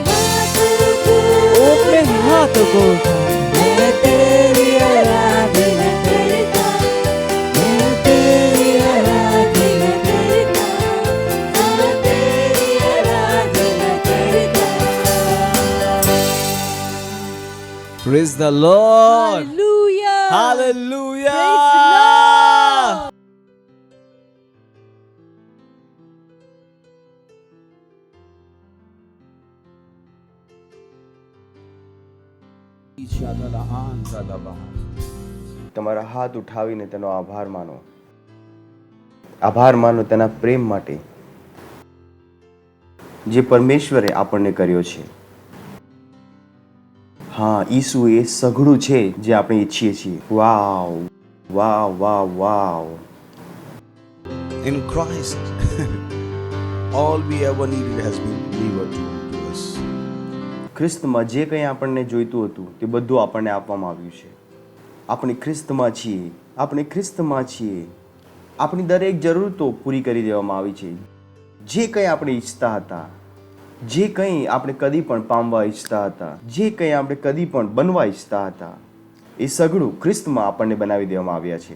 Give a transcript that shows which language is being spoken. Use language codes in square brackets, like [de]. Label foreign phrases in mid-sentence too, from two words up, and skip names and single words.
[hi] अपने हाथों को उठा मैं तेरी आराधना करता, मैं तेरी आराधना करता, मैं तेरी आराधना करता। [en] Praise the Lord. Hallelujah. Hallelujah. Praise the Lord. [gu] તમારા હાથ ઉઠાવીને તેનો આભાર માનો. આભાર માનો તેના પ્રેમ માટે જે પરમેશ્વરે આપણને કર્યો છે. હા, ઈસુ એ સઘળું છે જે આપણે ઈચ્છીએ છીએ. વાવ વાવ વાવ વાવ. [en] In Christ, all we ever needed has been delivered to us. [gu] ખ્રિસ્તમાં જે કંઈ આપણને જોઈતું હતું તે બધું આપણને આપવામાં આવ્યું છે. આપણે ખ્રિસ્તમાં છીએ, આપણે ખ્રિસ્તમાં છીએ. આપણી દરેક જરૂરતો પૂરી કરી દેવામાં આવી છે. જે કંઈ આપણે ઈચ્છતા હતા, જે કંઈ આપણે કદી પણ પામવા ઈચ્છતા હતા, જે કંઈ આપણે કદી પણ બનવા ઈચ્છતા હતા, એ સઘળું ખ્રિસ્તમાં આપણને બનાવી દેવામાં આવ્યા છે.